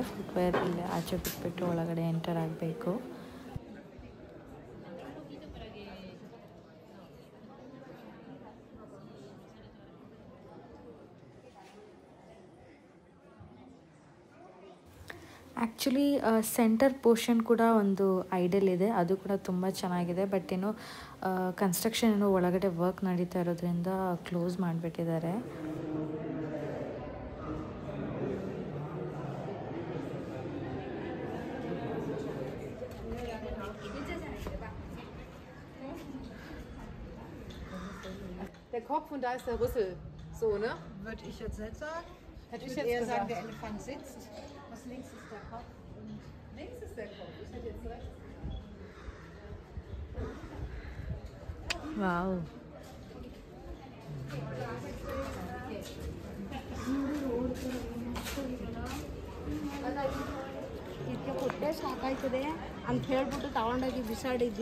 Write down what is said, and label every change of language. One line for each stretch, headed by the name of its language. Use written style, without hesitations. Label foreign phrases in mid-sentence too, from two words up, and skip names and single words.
Kannada: ಫುಟ್ವೇರ್ ಇಲ್ಲೇ ಆಚೆ ಬಿಟ್ಬಿಟ್ಟು ಒಳಗಡೆ ಎಂಟರ್ ಆಗಬೇಕು.
English: actually center portion
Kannada: ಕೂಡ ಒಂದು ಐಡಲ್ ಇದೆ, ಅದು ಕೂಡ ತುಂಬ ಚೆನ್ನಾಗಿದೆ. ಬಟ್ ಏನೋ ಕನ್ಸ್ಟ್ರಕ್ಷನ್ ಏನೋ ಒಳಗಡೆ ವರ್ಕ್ ನಡೀತಾ ಇರೋದ್ರಿಂದ ಕ್ಲೋಸ್ ಮಾಡಿಬಿಟ್ಟಿದ್ದಾರೆ.
German: Der Kopf und da ist der Rüssel. So, ne? Würde ich jetzt nicht sagen. Hätte Ich ich würde jetzt eher sagen, gesagt. der Elefant sitzt. Was links ist der Kopf. Und Links ist der Kopf. Ich hätte jetzt rechts.
Kannada: ವಾವ್, ಇದಕ್ಕೆ ಕೊಟ್ಟೆ ಸಾಕಾಯ್ತದೆ ಅಂತ ಹೇಳ್ಬಿಟ್ಟು ತಗೊಂಡೋಗಿ ಬಿಸಾಡಿದ್ನ.